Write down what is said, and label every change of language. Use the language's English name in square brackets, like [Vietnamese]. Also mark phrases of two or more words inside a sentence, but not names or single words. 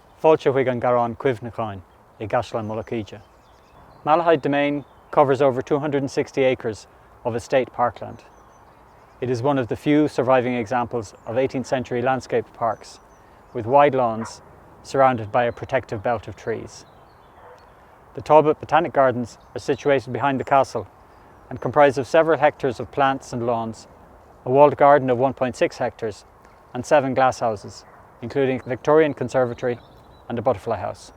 [Irish] Fáilte chuig an Garán Cuimhneacháin I Gceisleán Malahide. [English] Malahide Demesne covers over 260 acres of estate parkland. It is one of the few surviving examples of 18th century landscape parks, with wide lawns surrounded by a protective belt of trees. The Talbot Botanic Gardens are situated behind the castle and comprise of several hectares of plants and lawns, a walled garden of 1.6 hectares and 7 glasshouses, including a Victorian conservatory and a butterfly house.